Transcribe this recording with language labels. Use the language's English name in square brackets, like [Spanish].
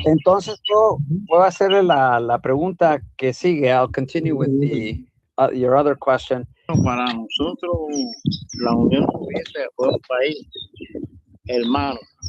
[Spanish] Entonces, puedo hacerle la pregunta que sigue. [English] I'll continue with your other question. [Spanish] Para nosotros, la Unión Soviética fue un país hermano.